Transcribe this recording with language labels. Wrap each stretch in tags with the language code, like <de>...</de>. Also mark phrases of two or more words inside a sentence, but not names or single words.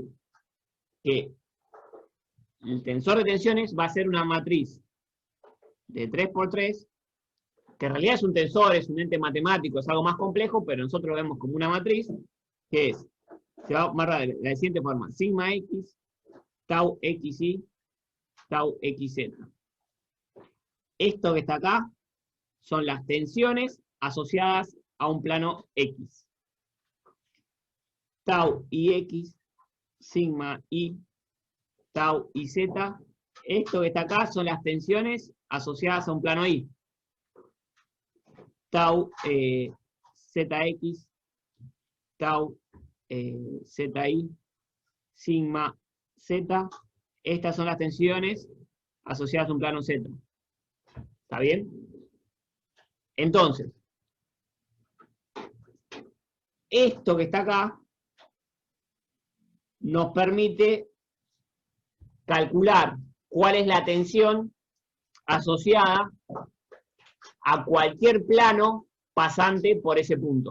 <es>Que el tensor de tensiones va a ser una matriz de 3 por 3, que en realidad es un tensor, es un ente matemático, es algo más complejo, pero nosotros lo vemos como una matriz, que es, se va a amarrar de la siguiente forma: sigma x, tau xy, tau xz. Esto que está acá son las tensiones asociadas a un plano X. Tau y X, sigma y tau y Z. Esto que está acá son las tensiones asociadas a un plano Y. Tau ZX, tau ZI, sigma Z. Estas son las tensiones asociadas a un plano Z. ¿Está bien? Entonces, esto que está acá nos permite calcular cuál es la tensión asociada a cualquier plano pasante por ese punto.</es>